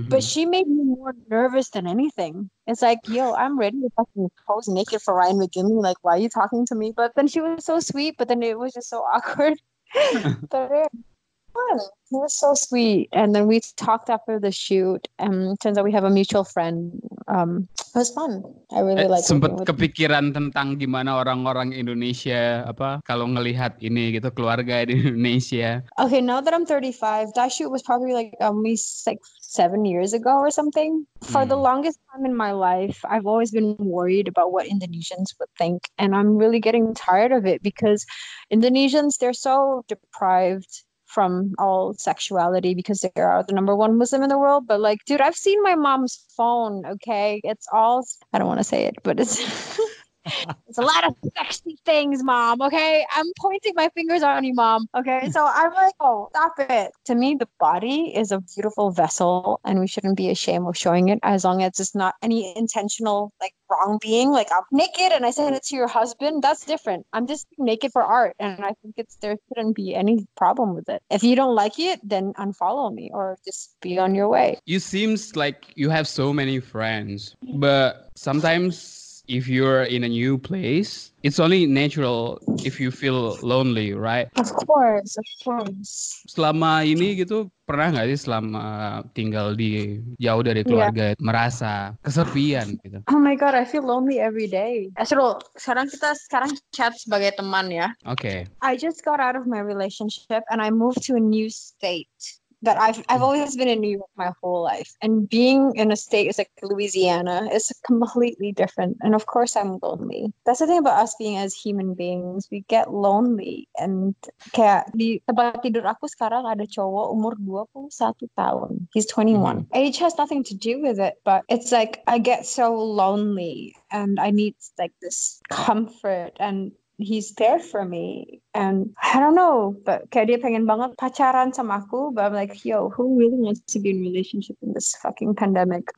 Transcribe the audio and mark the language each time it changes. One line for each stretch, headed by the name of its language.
English: But she made me more nervous than anything. It's like, yo, I'm ready to fucking pose naked for Ryan McGinley. Like, why are you talking to me? But then she was so sweet, but then it was just so awkward. But yeah, fun. He was so sweet. And then we talked after the shoot. Turns out we have a mutual friend. It was fun. I really like
Indonesian: Sempet
English: working with him.
Indonesian: kepikiran tentang gimana orang-orang Indonesia kalau ngelihat ini gitu, keluarga di Indonesia.
English: Okay, now that I'm 35, that shoot was probably like at least like 7 years ago or something. For the longest time in my life, I've always been worried about what Indonesians would think. And I'm really getting tired of it because Indonesians, they're so deprived from all sexuality because they are the number one Muslim in the world. But like, dude, I've seen my mom's phone, okay? It's all, I don't want to say it, but it's... It's a lot of sexy things, Mom, okay? I'm pointing my fingers on you, Mom, okay? So I'm like, oh, stop it. To me, the body is a beautiful vessel, and we shouldn't be ashamed of showing it as long as it's not any intentional, like, wrong being. Like, I'm naked and I send it to your husband. That's different. I'm just naked for art, and I think there shouldn't be any problem with it. If you don't like it, then unfollow me or just be on your way. You seems like you have so many friends, but sometimes if you're in a new place, it's only natural if you feel lonely, right? Of course, of course.
Indonesian: Selama ini gitu, pernah nggak sih selama tinggal jauh dari keluarga merasa kesepian gitu?
English: Oh my God, I feel lonely every day.
Indonesian: Sekarang kita chat sebagai teman ya.
English: Okay. I just got out of my relationship and I moved to a new state. That I've always been in New York my whole life, and being in a state is like Louisiana is completely different. And of course, I'm lonely. That's the thing about us being as human beings. We get lonely.
Indonesian: And kayak di tempat tidur aku sekarang ada cowok umur 21 tahun.
English: He's 21. Age has nothing to do with it, but it's like I get so lonely and I need like this comfort, and he's there for me. And I don't know, but
Indonesian: kayak dia pengen banget pacaran sama aku,
English: but I'm like, yo, who really wants to be in a relationship in this fucking pandemic?